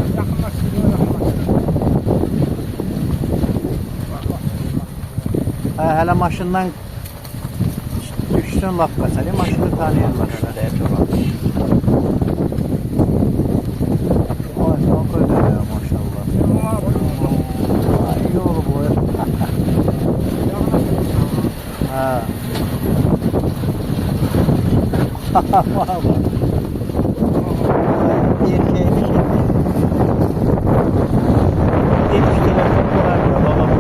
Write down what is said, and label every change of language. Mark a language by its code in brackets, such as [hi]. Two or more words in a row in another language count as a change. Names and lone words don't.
[az] Hələ maşından düşsün lap məsələ, maşını tanıyırlar hələ çox. Ay, son qoydu ya, maşallah. Ay, iyi olub o. Ha. Valla. [tr] Erkeğmiş. Demiş telefon kullanıyor babamla.